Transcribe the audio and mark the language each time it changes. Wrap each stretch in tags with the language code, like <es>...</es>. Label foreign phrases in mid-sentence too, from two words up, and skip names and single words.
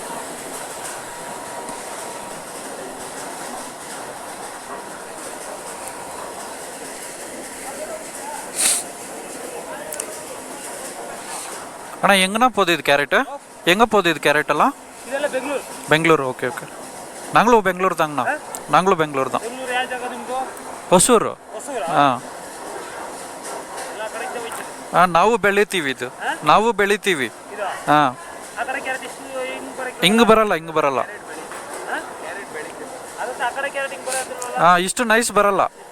<ta>அண்ணா எங்கன்னா போகுது இது கேரட்டு? எங்கே போகுது இது கேரட்டெல்லாம்? பெங்களூர்.</ta> <en>okay okay.</en> <ta>நாங்களும் பெங்களூர் தாங்கண்ணா. நாங்களும் பெங்களூர் தான்.</ta> <kn>ಹೊಸೂರು. ಹಾಂ ಹಾಂ ನಾವು ಬೆಳಿತೀವಿ ಇದು. ನಾವು ಬೆಳಿತೀವಿ. ಹಾಂ ಹಿಂಗೆ ಬರಲ್ಲ, ಹಿಂಗೆ ಬರಲ್ಲ. ಹಾಂ ಇಷ್ಟು ನೈಸ್ ಬರಲ್ಲ.</kn>